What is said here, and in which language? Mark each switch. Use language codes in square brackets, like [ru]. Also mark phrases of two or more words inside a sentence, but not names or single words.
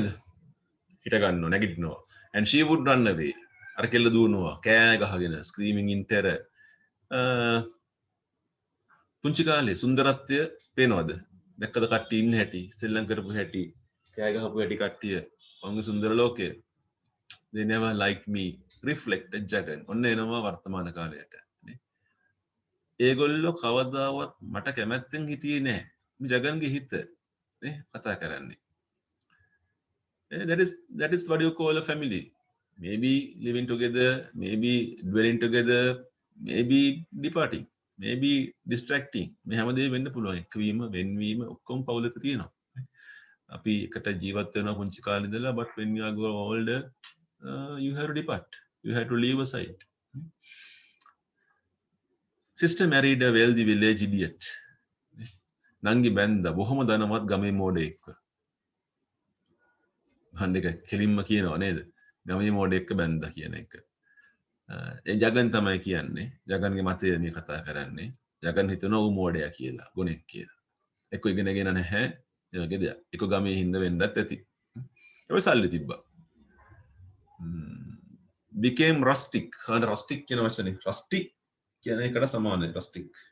[si] හිට ගන්නවා නැගිටිනවා. [en] And she would run away. [si] අර කෙල්ල දුවනවා කෑ ගහගෙන [en] screaming in terror. [si] පුංචි කාලේ සුන්දරත්වය පේනවද? දැක්කද කට්ටිය ඉන්න හැටි, සෙල්ලම් කරපු හැටි, කෑ ගහපු හැටි කට්ටිය. ඔවුන්ගේ සුන්දර ලෝකය. [en] They never liked me. Reflected Jagan. [si] ඔන්න එනවා වර්තමාන කාලයට. ඒගොල්ලෝ කවදාවත් මට කැමැත්තෙන් හිටියේ නෑ. මේ ජගන්ගේ හිත නේ කතා කරන්නේ. [en] That is what you call a family. Maybe living together, maybe dwelling together, maybe departing, maybe distracting. [si] මේ හැමදේම වෙන්න පුළුවන්. එක්වීම, වෙන්වීම ඔක්කොම පවුලක තියෙනවා. අපි එකට ජීවත් වෙනවා පුංචි කාලේ ඉඳලා, [en] but when you are grow older, you have to depart. You have to leave aside. Sister married a wealthy village idiot. [si] නංගි බැන්දා බොහොම ධනවත් ගමේ මෝඩයෙක්ව. හන්දක කෙලින්ම කියනවා නේද? ගමේ මෝඩයෙක්ව බැන්දා කියන එක. ඒ ජගන් තමයි කියන්නේ. ජගන්ගේ මතය මේ කතා කරන්නේ. ජගන් හිතනවා ඌ මෝඩයා කියලා, ගොනෙක් කියලා. එක්ක ඉගෙනගෙන නැහැ. ඒ වගේ දෙයක්. එක්ක ගමේ හින්ද වෙන්නත් ඇති. ඒ සල්ලි තිබ්බා. [en] became rustic. [si] rustic කියන වචනේ. rustic කියන එකට සමානයි rustic.